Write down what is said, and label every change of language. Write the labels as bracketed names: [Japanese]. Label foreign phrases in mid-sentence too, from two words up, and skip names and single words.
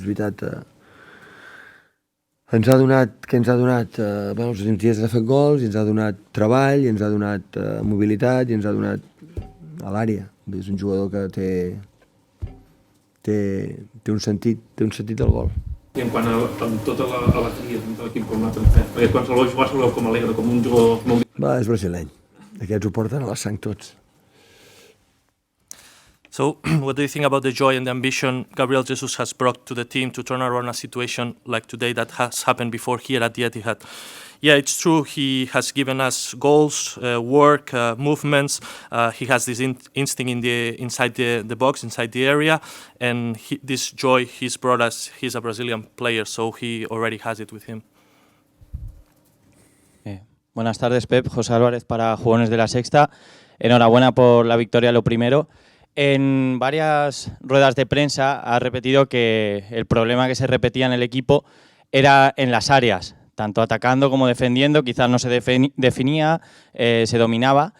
[Catalan] Ens ha donat, bueno, els últims dies ha fet gols, i ens ha donat treball, i ens ha donat mobilitat, i ens ha donat a l'àrea. És un jugador que té un sentit del gol. I en quant a tota l'alegria de l'equip com l'ha fet, perquè quan se'l veu jugar se'l veu com alegre, com un jugador molt... Va, és brasileny. Aquests ho porten a la sang tots. [English] So, what do you think about the joy and the ambition Gabriel Jesus has brought to the team to turn around a situation like today that has happened before here at the Etihad? Yeah, it's true. He has given us goals, work, movements. He has this instinct inside the box, inside the area, and this joy he's brought us. He's a Brazilian player, so he already has it with him. [Spanish] Buenas tardes, Pep. José Álvarez para Jugones de la Sexta. Enhorabuena por la victoria, lo primero. En varias ruedas de prensa ha repetido que el problema que se repetía en el equipo era en las áreas, tanto atacando como defendiendo, quizás no se definía, se dominaba.